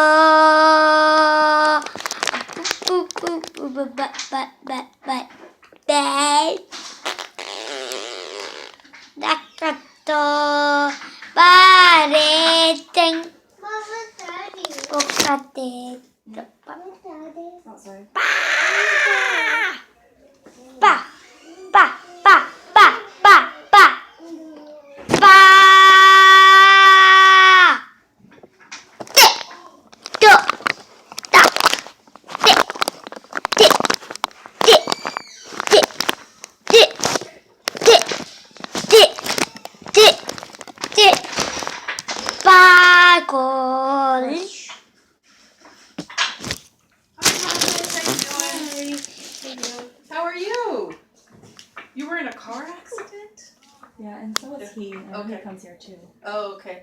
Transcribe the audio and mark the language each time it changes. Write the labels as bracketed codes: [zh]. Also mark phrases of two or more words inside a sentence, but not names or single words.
[en] Boop, boop, boop, boop, but, but. Dakato. Bareteng. Mama, Daddy. Pokate. Mama, Daddy. Oh, sorry. Pa. Pa. Pa. Pa. Pa. Pa. Pa. Pa. Do. Da. Di. Di. Di. Di. Di. Di. Di. Di. Di. Bagel. How are you? You were in a car accident? Yeah, and so is he. And Okay. he comes here too. Oh, okay.